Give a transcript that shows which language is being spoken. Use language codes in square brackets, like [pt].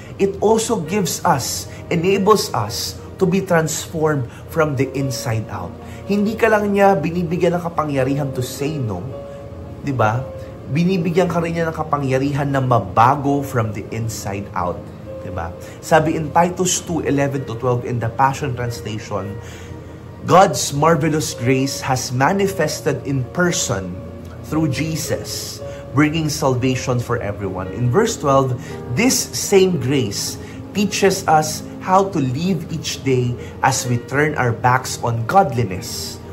[en] It also enables us to be transformed from the inside out. [tl] Hindi ka lang niya binibigyan ng kapangyarihan [en] to say no, [tl] di ba? Binibigyan ka rin niya ng kapangyarihan na mabago [en] from the inside out, [tl] di ba? [en] Sabi in Titus 2:11-12 in the Passion Translation, God's marvelous grace has manifested in person through Jesus, bringing salvation for everyone. In verse 12, this same grace teaches us how to live each day as we turn our backs on godliness.